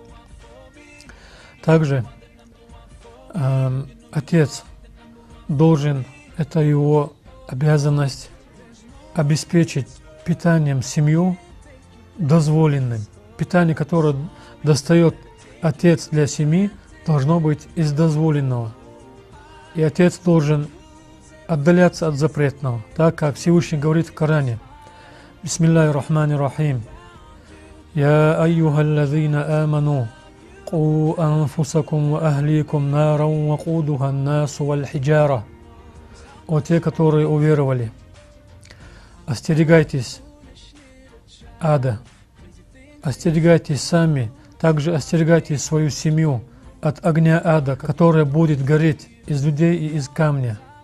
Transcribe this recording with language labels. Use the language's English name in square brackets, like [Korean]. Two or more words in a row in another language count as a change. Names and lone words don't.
[Russian] Также отец должен, это его обязанность, обеспечить питанием семью дозволенным. Питание, которое достает отец для семьи, должно быть из дозволенного. И отец должен отдаляться от запретного, так как Всевышний говорит в Коране: [Arabic] بسم الله الرحمن الرحيم. يا أيها الذين آمنوا قوا أنفسكم وأهليكم نارا وقودها الناس والحجارة. [Russian] О те, которые уверовали, остерегайтесь ада, остерегайтесь сами, также остерегайте свою семью от огня ада, которая будет гореть из людей и из камня.